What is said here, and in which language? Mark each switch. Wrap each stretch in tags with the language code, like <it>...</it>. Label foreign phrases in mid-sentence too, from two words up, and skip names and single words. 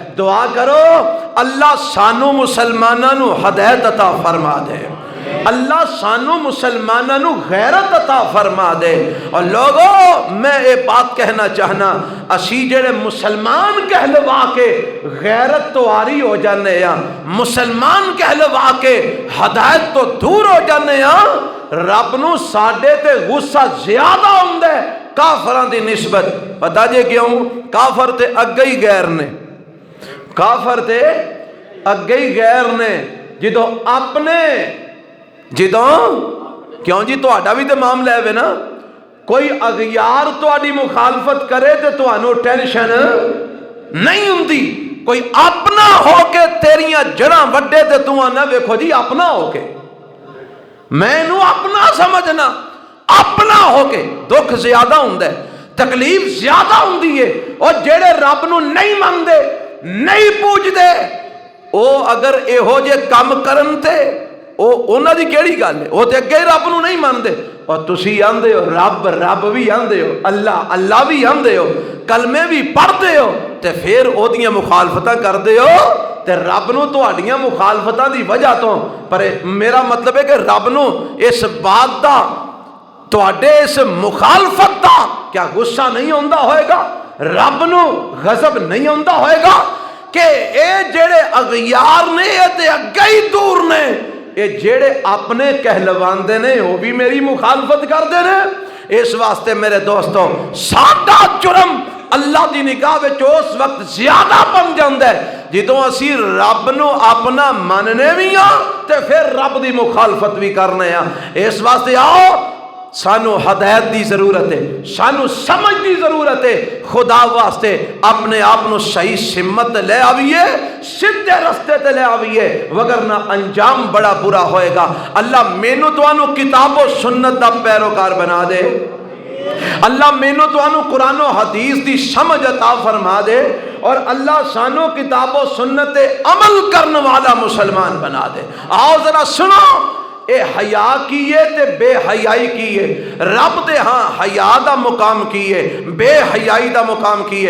<pa>دعا کرو اللہ سانو مسلماناں نو ہدایت عطا فرما دے، اللہ سانو مسلمانوں نو غیرت عطا فرما دے۔ اور</pa> <ur>لوگوں میں یہ بات</ur> <pa>کہنا چاہنا، اسی جڑے مسلمان کہلوا کے غیرت تو آری ہو جانے ہاں، مسلمان کہلوا کے ہدایت تو دور ہو جانے ہاں، رب نو ساڈے تے غصہ زیادہ ہوندا ہے کافراں دی نسبت۔ پتہ جے کیوں؟ کافر تے اگے ہی غیر نے، کافر تے اگے ہی غیر نے، جدوں اپنے کیوں جی تہاڈا بھی تے معاملہ ہے نا، کوئی اغیار تہاڈی مخالفت کرے تے تہانوں ٹینشن نہیں ہوندی، کوئی اپنا ہو کے تیریاں جڑاں وڈے تے تو آنا ویکھو جی اپنا ہو کے، میں نو اپنا سمجھنا، اپنا ہو کے دکھ زیادہ ہوندا ہے۔ تکلیف زیادہ ہوندی ہے اور جڑے رب نو نہیں مندے نہیں پوجدے او اگر ایہو جے کم کرن تے او انہاں دی کیڑی گل ہے؟ او تے اگے رب نو نہیں مندے اور تسی آندے ہو رب رب بھی آندے ہو اللہ اللہ بھی آندے ہو کلمے بھی پڑھدے ہو تے پھر او دیاں مخالفتاں کردے ہو تے رب نو تہاڈیاں مخالفتاں دی وجہ تو پر</pa> <ur>میرا مطلب ہے کہ</ur> <pa>رب نو اس بات دا تہاڈے اس مخالفت دا کیا غصہ نہیں ہوندا ہوئے گا؟ رب نو غضب نہیں ہوندا ہوئے گا کہ اے جڑے اغیار نے اے تے اگے ہی دور نے اے جڑے اپنے کہلواندے نے وہ بھی میری مخالفت کردے نے. اس واسطے میرے دوستو ساڈا جرم اللہ دی نگاہ وچ اس وقت زیادہ بن جاندا ہے جدوں اسی رب نو اپنا مننے بھی ہاں تے پھر رب دی مخالفت بھی کرنے ہاں. اس واسطے آؤ سانو ہدایت دی ضرورت ہے, سانو سمجھ دی ضرورت ہے. خدا واسطے اپنے آپ نو صحیح سمت لے آئیے, سیدھے رستے تے لے آئیے, وگرنہ انجام بڑا برا ہوئے گا. اللہ مینو توانو کتاب و سنت دا پیروکار بنا دے. اللہ مینو توانو قرآن و حدیث دی سمجھ عطا فرما دے, اور اللہ سانو کتاب و سنت عمل کرنے والا مسلمان بنا دے. آؤ ذرا سنو, اے حیا کیے تے بے حیائی کیے. رب دے ہاں حیا دا مقام کیے, بے حیائی دا مقام کیے.</pa>